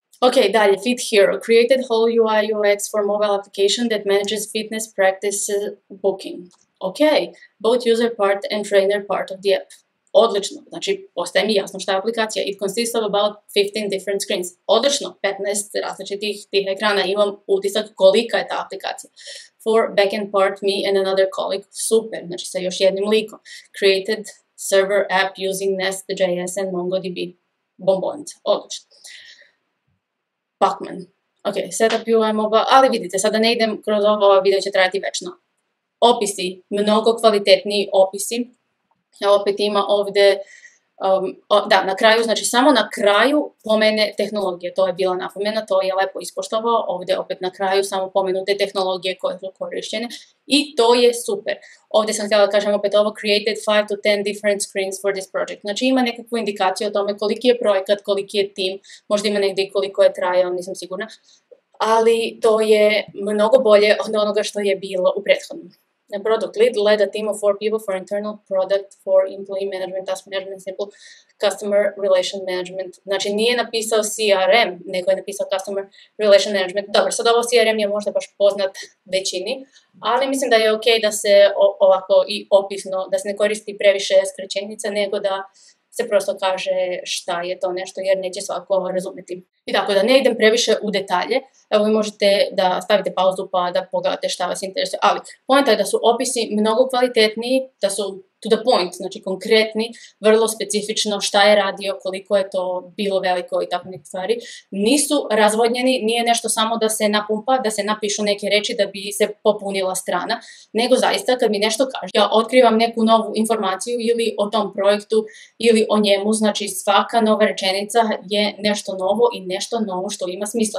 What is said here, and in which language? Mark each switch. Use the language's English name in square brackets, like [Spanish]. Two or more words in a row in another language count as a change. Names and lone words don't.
[Serbian] Ok, dalje, Fit Hero. [English] Created whole UI UX for mobile application that manages fitness practice booking. Ok, both user part and trainer part of the app. [Serbian] Odlično, znači postaje mi jasno šta je aplikacija. [English] It consists of about 15 different screens. [Serbian] Odlično, 15 različitih tih ekrana, imam utisak kolika je ta aplikacija. [English] For backend part, me and another colleague. [Serbian] Super, znači sa još jednim likom. [English] Created server app using Nest.js and MongoDB. [Serbian] Bombonic, odlično. Pacman. [English] Ok, setup UI mobile, [Serbian] ali vidite, sada ne idem kroz ovo, video će trajati večno. Opisi, mnogo kvalitetniji opisi. Opet ima ovdje, da, na kraju, znači samo na kraju pomene tehnologije, to je bila napomena, to je lepo ispoštovao, ovdje opet na kraju samo pomenute tehnologije koje su korišćene i to je super. Ovdje sam htjela da kažem opet ovo, [English] created 5 to 10 different screens for this project, [Serbian] znači ima nekakvu indikaciju o tome koliki je projekat, koliki je tim, možda ima negdje koliko je trajao, nisam sigurna, ali to je mnogo bolje od onoga što je bilo u prethodnom. [English] The product lead led a team of 4 people for internal product, for employee management, task management, simple customer relation management. [Serbian] Znači nije napisao CRM, nego je napisao [English] customer relation management. [Serbian] Dobro, sad ovo CRM je možda baš poznat većini, ali mislim da je ok da se ovako i opisno, da se ne koristi previše skraćenica, nego da se prosto kaže šta je to nešto, jer neće svako razumjeti. I tako da ne idem previše u detalje, evo vi možete da stavite pauzu pa da pogledate šta vas interesuje, ali poanta je da su opisi mnogo kvalitetniji, da su [English] to the point, [Serbian] znači konkretni, vrlo specifično šta je radio, koliko je to bilo veliko i tako neke stvari. Nisu razvodnjeni, nije nešto samo da se napumpa, da se napišu neke reči da bi se popunila strana, nego zaista kad mi nešto kaže, ja otkrivam neku novu informaciju ili o tom projektu ili o njemu, znači svaka nova rečenica je nešto novo i nešto novo što ima smisla.